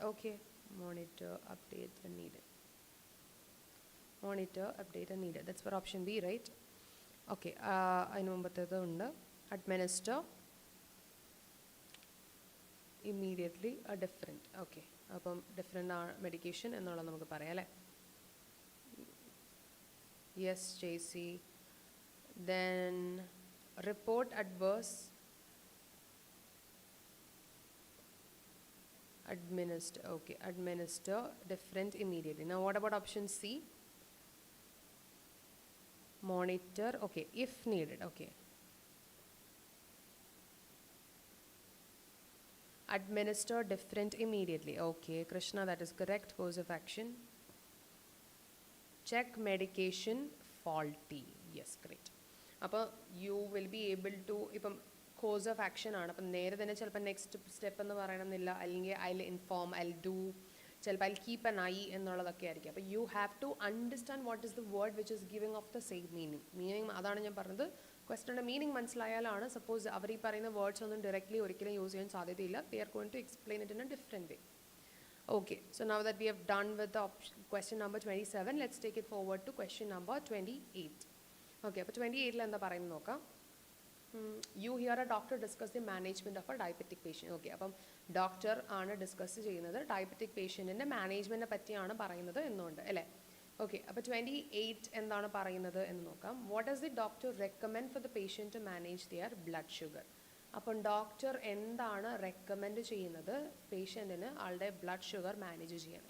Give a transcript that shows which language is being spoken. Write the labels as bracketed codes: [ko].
[en] Okay, monitor, update and needed. Monitor, update and needed. That's for option B, right? Okay, I know administer immediately a different. [ml] Okay, അപ്പം different medication എന്നുള്ളത് നമുക്ക് പറയാം അല്ലേ. [en] Yes, JC. Then report adverse, administer. Okay, administer different immediately. Now what about option C? Monitor. Okay, if needed. Okay, administer different immediately. Okay, Krishna, that is correct. Course of action. Check medication faulty. Yes, great. [ml] അപ്പോൾ [en] you will be able to, [ml] ഇപ്പം course of action ആണ്, അപ്പം നേരെ തന്നെ ചിലപ്പോൾ next step എന്ന് പറയണമെന്നില്ല, അല്ലെങ്കിൽ [en] I inform, I do, [ml] ചിലപ്പോൾ ഐ കീപ്പ് എൻ ഐ എന്നുള്ളതൊക്കെ ആയിരിക്കും. [en] അപ്പോൾ you have to understand what is the word which is giving off the same meaning. [ml] അതാണ് ഞാൻ പറഞ്ഞത്, ക്വസ്റ്റൻ്റെ മീനിങ് മനസ്സിലായാലാണ് സപ്പോസ് അവർ ഈ പറയുന്ന വേർഡ്സ് ഒന്നും ഡയറക്റ്റ്ലി ഒരിക്കലും യൂസ് ചെയ്യാൻ സാധ്യതയില്ല. [en] They are going to explain it in a different way. Okay, so now that we have done with the question number 27, let's take it forward to question number 28. [ml] Okay, അപ്പോൾ 28 എന്താ പറയുന്നത് നോക്കാം. [en] You hear a doctor discuss the management of a diabetic patient. [ml] Okay, അപ്പം doctor ആണ് discuss ചെയ്യുന്നത് diabetic പേഷ്യൻറ്റിൻ്റെ മാനേജ്മെൻറ്റിനെ പറ്റിയാണ് പറയുന്നത് എന്നുണ്ട് അല്ലേ. ഓക്കെ, അപ്പോൾ 28 എന്താണ് പറയുന്നത് എന്ന് നോക്കാം. [en] What does the doctor recommend for the patient to manage their blood sugar. [ml] അപ്പം ഡോക്ടർ എന്താണ് റെക്കമെൻഡ് ചെയ്യുന്നത് പേഷ്യൻറ്റിന് ആളുടെ ബ്ലഡ് ഷുഗർ മാനേജ് ചെയ്യാൻ.